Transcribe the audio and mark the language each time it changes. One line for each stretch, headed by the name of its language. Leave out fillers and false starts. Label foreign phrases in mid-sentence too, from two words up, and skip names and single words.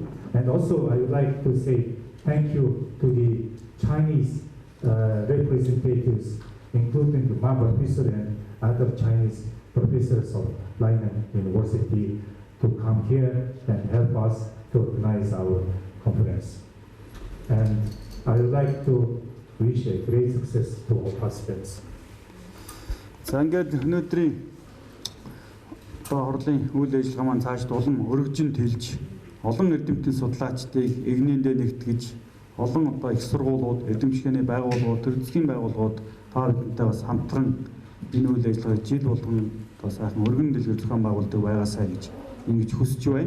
English: And also I would like to say thank you to the Chinese representatives, including the Ma Professor and other Chinese professors of Lainan University, to come here and help us to organize our conference. And I would like to wish a great success to all participants.
Mongolian: За ингээд өнөөдрийн хорлын үйл ажиллагаа маань цааш улам өргөжин тэлж олон эрдэмтэн судлаачдыг эгнээндээ нэгтгэж олон одоо их сургуулиуд, эрдэмтгийний байгууллагууд, төр засгийн байгууллагууд та бидэнтэй бас хамтран энэ үйл ажиллагааг жил болгон бас сайхан өргөн дэлгэр зохион байгуулдаг байгаасаа гэж ингэж хүсэж байна.